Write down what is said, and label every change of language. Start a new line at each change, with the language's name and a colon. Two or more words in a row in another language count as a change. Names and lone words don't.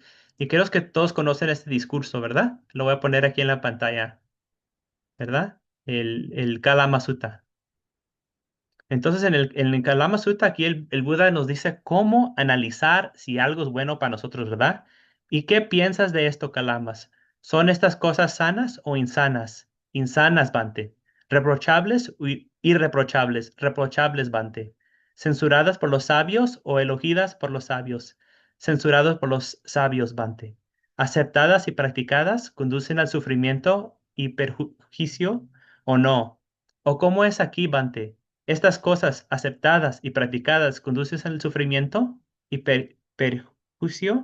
Spanish: Y creo que todos conocen este discurso, ¿verdad? Lo voy a poner aquí en la pantalla, ¿verdad? El Kalama Sutta. Entonces, en el Kalama Sutta, aquí el Buda nos dice cómo analizar si algo es bueno para nosotros, ¿verdad? ¿Y qué piensas de esto, Kalamas? ¿Son estas cosas sanas o insanas? Insanas, Bante. ¿Reprochables o irreprochables? Reprochables, Bante. ¿Censuradas por los sabios o elogidas por los sabios? Censurados por los sabios, Bante. ¿Aceptadas y practicadas conducen al sufrimiento y perjuicio o no? ¿O cómo es aquí, Bante? Estas cosas aceptadas y practicadas conducen al sufrimiento y perjuicio.